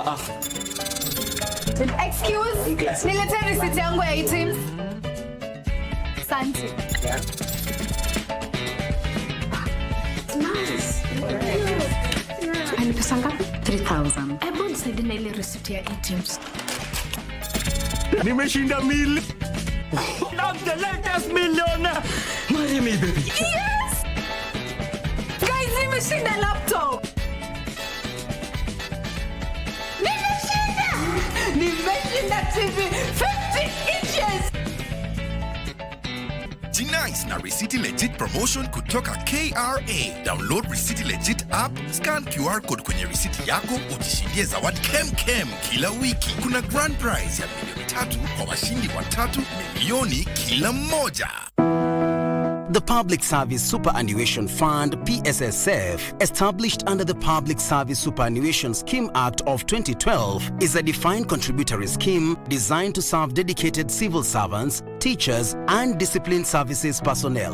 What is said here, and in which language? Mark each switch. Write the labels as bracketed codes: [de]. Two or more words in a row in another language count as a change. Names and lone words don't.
[sw] Excuse, nilete risiti yangu ya items. Asante. Nice. Ani pesa ngapi? 3,000. Hebu nisaidie na ile risiti ya items. Nimeshinda mili. [en] I'm the latest millionaire. Marry me, baby. Yes! [sw] Guys, nimeshinda laptop. Nimeshinda TV 50 inches. G-Nice na Receipt Legit promotion kutoka KRA. [en] Download Receipt Legit app, scan QR code [sw] kwenye receipt yako, ujishindie zawadi kem kila wiki. Kuna [en] grand prize [sw] ya milioni 3 kwa washindi watatu, milioni kila mmoja. [en] The Public Service Superannuation Fund, PSSF, established under the Public Service Superannuation Scheme Act of 2012, is a defined contributory scheme designed to serve dedicated civil servants teachers, and discipline services personnel.